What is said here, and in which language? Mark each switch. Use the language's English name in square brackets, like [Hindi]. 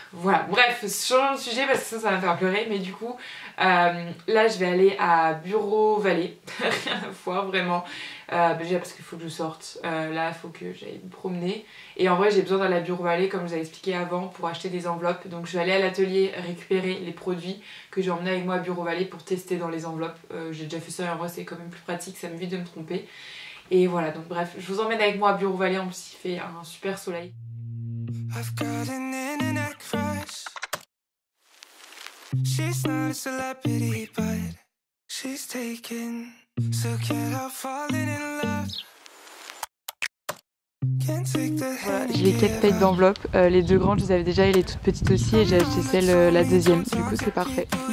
[French] Voilà, bref, changeons de sujet parce que ça va me faire pleurer, mais du coup, là je vais aller à Bureau Vallée, rien à voir vraiment, déjà parce qu'il faut que je sorte, là il faut que j'aille me promener, et en vrai j'ai besoin d'aller à Bureau Vallée comme je vous avais expliqué avant pour acheter des enveloppes, donc je vais aller à l'atelier récupérer les produits que j'ai emmenés avec moi à Bureau Vallée pour tester dans les enveloppes, j'ai déjà fait ça et en vrai c'est quand même plus pratique, ça m'évite de me tromper, et voilà, donc bref, je vous emmène avec moi à Bureau Vallée, en plus il fait un super soleil. [English] I've got an internet crush. She's not a celebrity, but she's taken. So can't help falling in love. [French] Voilà, j'ai les 4 paquets d'enveloppes, les 2 grandes je les avais déjà et les toutes petites aussi et j'ai acheté celle, la deuxième, du coup c'est parfait.